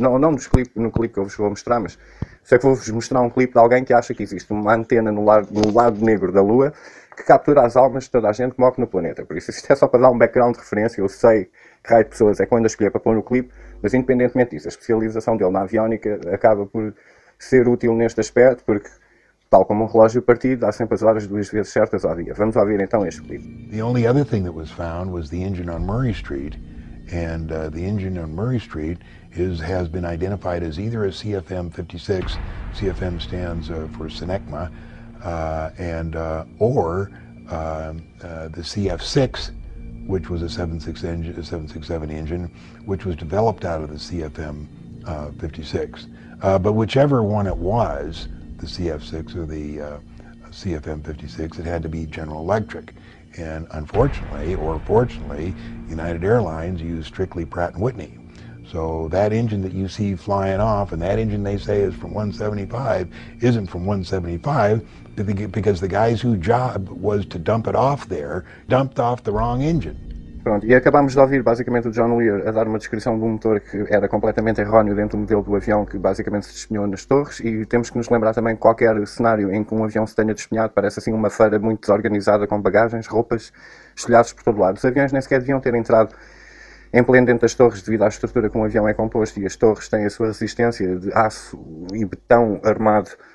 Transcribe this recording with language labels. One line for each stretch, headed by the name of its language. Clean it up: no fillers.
Portuguese: Não no clipe que eu vos vou mostrar, mas sei que vou-vos mostrar um clipe de alguém que acha que existe uma antena no lado negro da Lua que captura as almas de toda a gente que morre no planeta. Por isso é só para dar um background de referência, eu sei que raio de pessoas é quando a escolher para pôr no clipe, mas independentemente disso, a especialização dele na aviónica acaba por ser útil neste aspecto, porque, tal como um relógio partido, há sempre as horas duas vezes certas ao dia. Vamos ouvir então este clipe.
English: The only other thing that was found was the engine on Murray Street, and the engine on Murray Street has been identified as either a CFM-56, CFM stands for Senecma, the CF-6, which was a 7.6 engine, a 7.67 engine, which was developed out of the CFM 56. But whichever one it was, the CF6 or the CFM 56, it had to be General Electric. And unfortunately, or fortunately, United Airlines used strictly Pratt & Whitney. So that engine that you see flying off, and that engine they say is from 175, isn't from 175, because the guy's whose job was to dump it off there, dumped off the wrong engine.
Portuguese: Pronto, e acabámos de ouvir basicamente o John Lear a dar uma descrição de um motor que era completamente erróneo dentro do modelo do avião que basicamente se despenhou nas torres, e temos que nos lembrar também que qualquer cenário em que um avião se tenha despenhado parece assim uma feira muito desorganizada com bagagens, roupas, estilhados por todo lado. Os aviões nem sequer deviam ter entrado em pleno dentro das torres devido à estrutura que um avião é composto, e as torres têm a sua resistência de aço e betão armado.